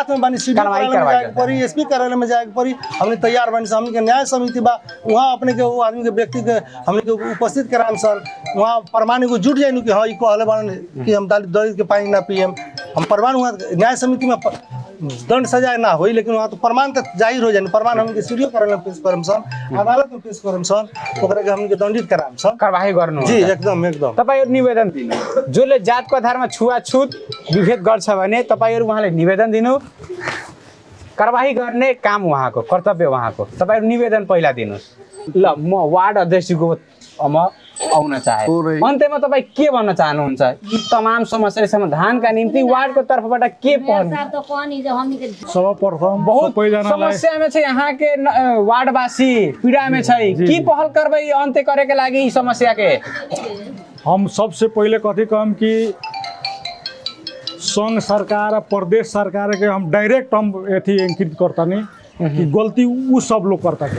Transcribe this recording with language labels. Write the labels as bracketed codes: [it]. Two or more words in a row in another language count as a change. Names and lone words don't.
[bho] साथ में बनी कार्रवाई करवाई पड़ी एसपी कार्यालय में जाए पड़ी हमने तैयार बनी हमनी के न्याय समिति बा वहां अपने के वो आदमी के व्यक्ति के हमने के उपस्थित कराम सन वहां प्रमाण को जुट जाइनु कि हां ई कहले बान कि हम दलित के पानी ना पियम हम प्रमाण वहां न्याय समिति में दंड सजाए ना होई लेकिन वहाँ तो प्रमाण तो जाहिर हो जाए प्रमाण हमके सीडीओ कार्यालय में पेश करम सन अदालत में पेश करम सन ओकरा के हमके दंडित कराम सन [ne] कारबाही गर्नु जी एकदम तपाईहरु निवेदन दिनु जोले जातको आधारमा छुआछूत विभेद गर्छ भने तपाईहरु उहाँले निवेदन दिनु कारबाही गर्ने काम उहाँको कर्तव्य उहाँको तपाईहरु निवेदन पहिला दिनुस्। ल म वार्ड अध्यक्षको म आउन चाहे अन्त्यमा तपाई के भन्न चाहनुहुन्छ यी तमाम समस्या समाधानका निम्ति वार्डको तर्फबाट के पहल सर्वप्रथम [mai] बहुत समस्या में छै यहाँ के वार्डवासी पीड़ा में छै की पहल करबै अन्त्य करे के लागि ई समस्या के। [bho] हम सबसे पहले कथी कहम कि संघ सरकार प्रदेश सरकार के हम डायरेक्ट हम एथी अंकित करतानी कि गलती उ सब लोग करता है